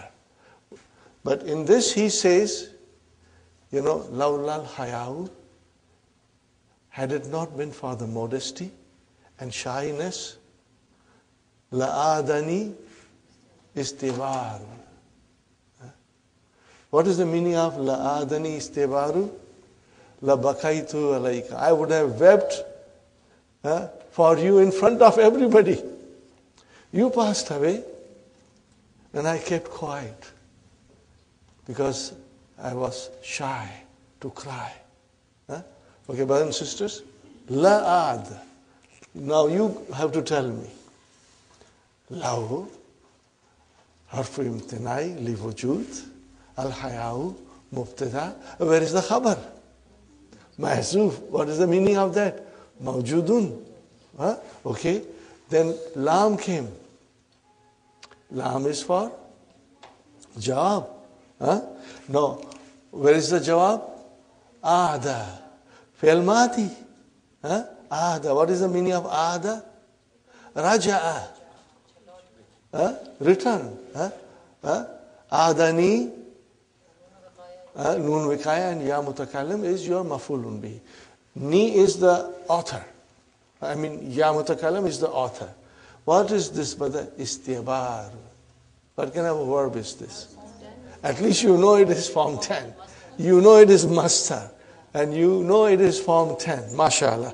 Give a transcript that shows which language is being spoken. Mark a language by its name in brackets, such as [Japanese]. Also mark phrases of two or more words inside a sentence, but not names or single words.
[English] But in this he says, [Arabic] لولا الحياء, [English] had it not been for the modesty and shyness, [Arabic] لعادني استعبار. [English] What is the meaning of [Arabic] لعادني استعبار? لبكيت عليك. [English] I would have wept for you in front of everybody. You passed away, and I kept quiet because I was shy to cry. Okay, brothers and sisters, La'ad. Now you have to tell me. [Arabic] لولا حرف امتناع لوجود الحياء مبتدأ. [English] Where is the khabar? Mahzoof. What is the meaning of that? Mawjudun. Okay. Then lam came. Lam is for jawab. No. Where is the jawab? [Arabic] عاد. فعل ماض. عاد. [English] What is the meaning of aada? [Arabic] رجع. Return. عادني. نون وقاية and ياء متكلم is your مفعول به. [English] Ni is the author. I mean, [Arabic] ياء متكلم [English] is the author. What is this, brother? Istibar. What kind of a verb is this? At least you know it is form 10. You know it is mastar. And you know it is form 10. MashaAllah.